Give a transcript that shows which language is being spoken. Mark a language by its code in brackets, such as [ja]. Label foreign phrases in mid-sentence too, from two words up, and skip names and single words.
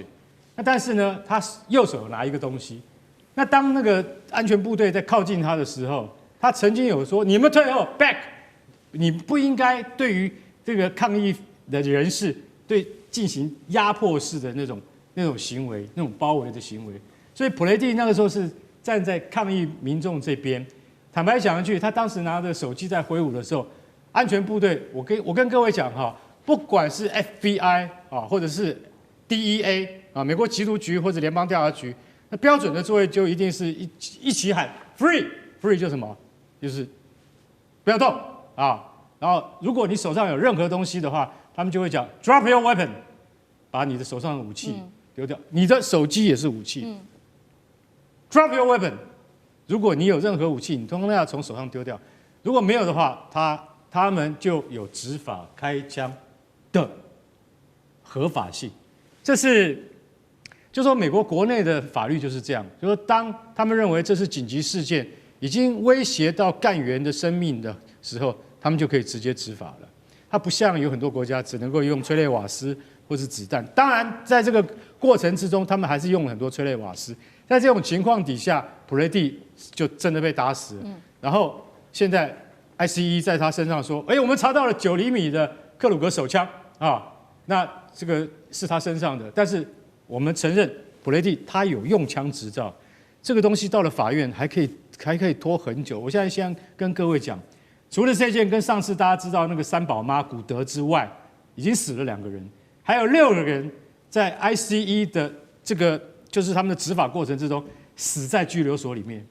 [zh] 那但是呢，他右手拿一個東西，那當那個安全部隊在靠近他的時候，他曾經有說：“你們退後 ，back， 你不應該對於這個抗議的人士進行壓迫式的那種行為，那種包圍的行為。” 所以普雷蒂那個時候是站在抗議民眾這邊。坦白講一句，他當時拿着手機在揮舞的時候。安全部隊，我跟各位講哈，不管是 FBI 啊，或者是 DEA 啊，美國缉毒局或者聯邦調查局，那標準的作業就一定是一起喊 free 就是什麼？就是不要動啊。然後如果你手上有任何東西的話，他們就會講 [en] drop your weapon， [zh] 把你的手上的武器丟掉。你的手機也是武器。 [en] drop your weapon， [zh] 如果你有任何武器，你通通要從手上丟掉。如果沒有的話，他們就有執法開槍的合法性，就說美國國內的法律就是這樣，就說當他們認為這是緊急事件，已經威脅到幹員的生命的時候，他們就可以直接執法了。它不像有很多國家只能夠用催淚瓦斯或是子彈，當然在這個過程之中，他們還是用了很多催淚瓦斯。在這種情況底下，普雷蒂就真的被打死了。然後現在。ICE 在他身上說：“我們查到了9厘米的克魯格手槍啊，那這個是他身上的。但是我們承認普雷蒂他有用槍執照，這個東西到了法院還可以拖很久。我現在先跟各位講，除了這件跟上次大家知道那個三寶媽古德之外，已經死了2個人，還有6個人在 ICE 的這個就是他們的執法過程之中死在拘留所裡面。